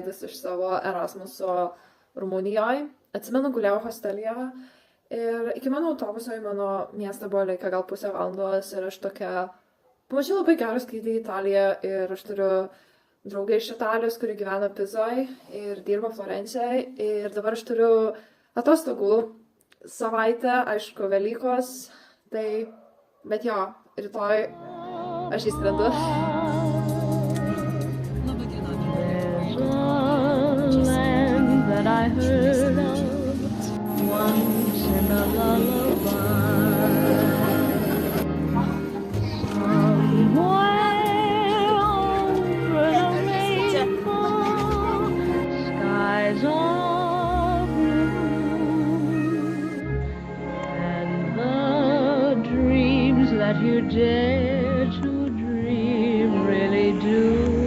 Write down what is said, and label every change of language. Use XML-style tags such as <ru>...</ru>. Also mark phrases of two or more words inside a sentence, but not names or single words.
<lt>iš savo Erasmuso Rumunijoje. Atsimenu, guliau hostelyje ir iki mano autobuso į mano miestą buvo likę gal pusę valandos ir aš tokia pamačiau labai gerą skrydį į Italiją ir aš turiu draugę iš Italijos, kuri gyvena Pizoje ir dirba Florencijoje ir dabar aš turiu atostogų savaitę, aišku, Velykos, tai, bet jo, rytoj aš įskrendu.</lt> <en>That I heard of once in a lullaby. Somewhere over the rainbow, skies are blue, and the dreams that you dare to dream really do.</en>